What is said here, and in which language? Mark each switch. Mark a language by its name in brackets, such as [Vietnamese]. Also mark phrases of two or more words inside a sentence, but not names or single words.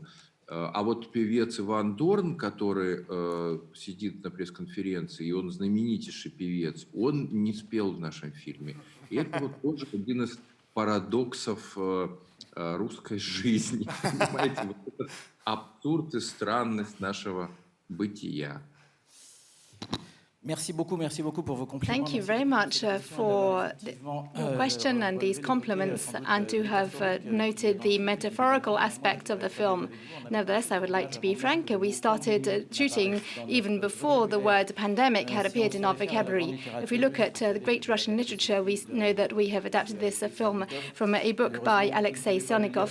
[Russian] А вот певец Иван Дорн, который сидит на пресс-конференции, и он знаменитейший певец, он не спел в нашем фильме. И это вот тоже один из парадоксов русской жизни. Понимаете, вот этот абсурд и странность нашего бытия. [French] Merci beaucoup pour vos compliments. [English] Thank you very much for your question and these compliments, and to have noted the metaphorical aspect of the film. Nevertheless, I would like to be frank. We started shooting even before the word pandemic had appeared in our vocabulary. If we look at the great Russian literature, we know that we have adapted this film from a book by Alexei Selnikov.